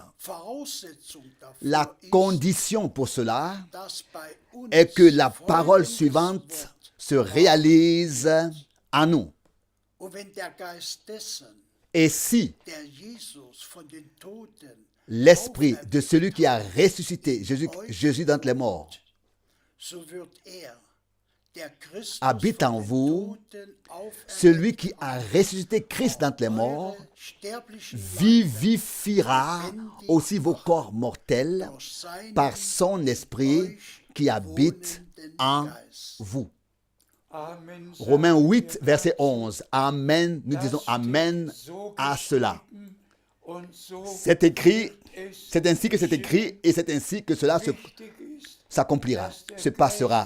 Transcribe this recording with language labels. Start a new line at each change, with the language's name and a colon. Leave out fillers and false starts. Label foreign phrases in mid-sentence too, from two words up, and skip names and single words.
French: La condition pour cela est que la parole suivante se réalise en nous. Et si l'esprit de celui qui a ressuscité Jésus d'entre les morts
German: so wird der Christus
French: habite en
German: von den
French: vous,
German: Toten auferweckt
French: celui qui a ressuscité Christ d'entre les morts,
German: eure sterblichen
French: vivifiera aussi vos corps mortels
German: durch seinen
French: par son esprit qui habite en
German: Geist.
French: vous. Amen. Romains 8, verset 11. Amen. Nous disons Amen à cela. C'est écrit, c'est ainsi que c'est écrit et c'est ainsi que cela s'accomplira, se passera.